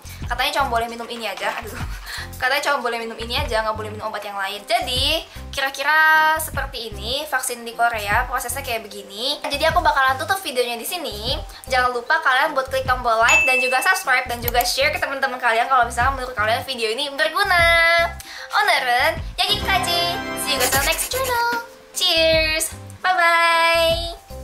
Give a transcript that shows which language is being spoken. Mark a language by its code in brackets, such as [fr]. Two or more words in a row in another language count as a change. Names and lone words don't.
[id] Katanya cuma boleh minum ini aja. Katanya cuma boleh minum ini aja, nggak boleh minum obat yang lain. Jadi kira-kira seperti ini vaksin di Korea, prosesnya kayak begini. Jadi aku bakalan tutup videonya di sini. Jangan lupa kalian buat klik tombol like dan juga subscribe dan juga share ke teman-teman kalian kalau misalnya menurut kalian video ini berguna. [ko] 오늘은 여기까지. [en] See you guys on the next channel. Cheers. Bye bye.